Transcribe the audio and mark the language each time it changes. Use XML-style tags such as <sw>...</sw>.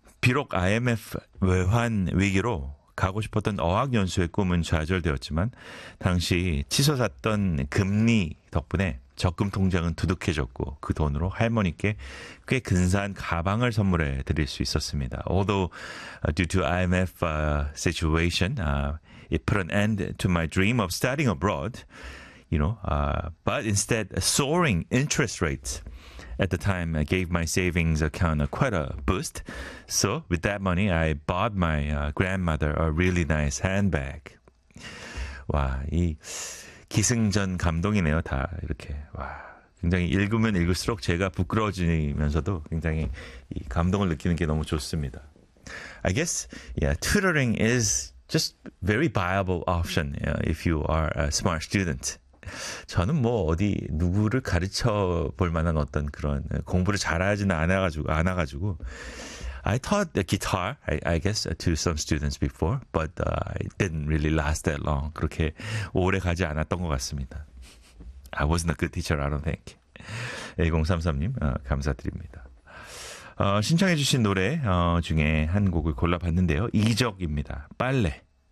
<ko>비록 IMF 외환 위기로 가고 싶었던 어학연수의 꿈은 좌절되었지만, 당시 치솟았던 금리 덕분에 적금 통장은 두둑해졌고 그 돈으로 할머니께 꽤 근사한 가방을 선물해 드릴 수 있었습니다.</ko> <en>Although due to IMF situation, it put an end to my dream of studying abroad, you know, but instead soaring interest rates at the time gave my savings account quite a boost. So with that money, I bought my grandmother a really nice handbag.</en> <ko>와, 이 기승전 감동이네요, 다. 이렇게. 와. 굉장히 읽으면 읽을수록 제가 부끄러워지면서도 굉장히 이 감동을 느끼는 게 너무 좋습니다.</ko> <en>I guess, yeah, tutoring is just very viable option, if you are a smart student.</en> <ko>저는 뭐 어디 누구를 가르쳐 볼 만한 어떤 그런 공부를 잘하지는 않아가지고.</ko> <en>I taught the guitar, I guess, to some students before, but it didn't really last that long.</en> <ko>그렇게 오래 가지 않았던 것 같습니다.</ko> <en>I wasn't a good teacher, I don't think.</en> <ko>1033님, 감사드립니다. 신청해주신 노래 중에 한 곡을 골라봤는데요. 이적입니다. 빨래.</ko>